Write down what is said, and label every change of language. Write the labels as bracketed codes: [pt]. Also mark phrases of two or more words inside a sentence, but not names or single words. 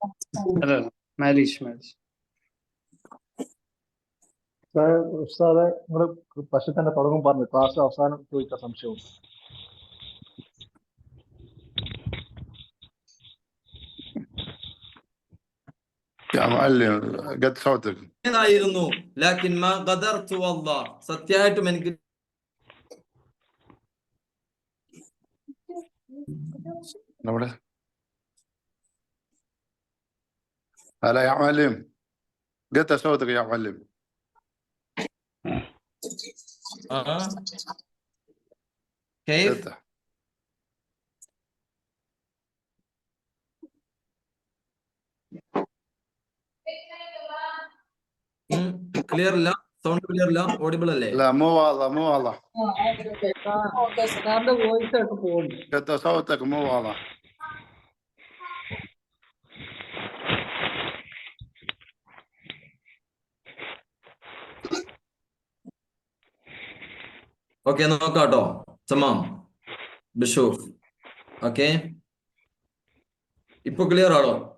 [ml] ഉസ്താദെ, നിങ്ങള് പക്ഷെ തന്നെ തുടങ്ങും പറഞ്ഞു, ക്ലാസ് അവസാനം ചോദിച്ച സംശയവും. ായിരുന്നു. [ar] لكن ما قدرت والله, [ml] സത്യമായിട്ടും എനിക്ക് [ar] هلا يا معلم، قطع صوتك يا معلم. كيف؟ قطع. [ml] ക്ലിയർ ഇല്ല, [en] sound clear [ml] ഇല്ല, ഓഡിബിൾ അല്ലേ? [ar] لا مو واضح مو واضح. قطع صوتك مو واضح. [ml] ഓക്കെ, നോക്കാട്ടോ. തമാം. ബിഷൂഫ്. ഓക്കെ, ഇപ്പൊ ക്ലിയർ ആണോ?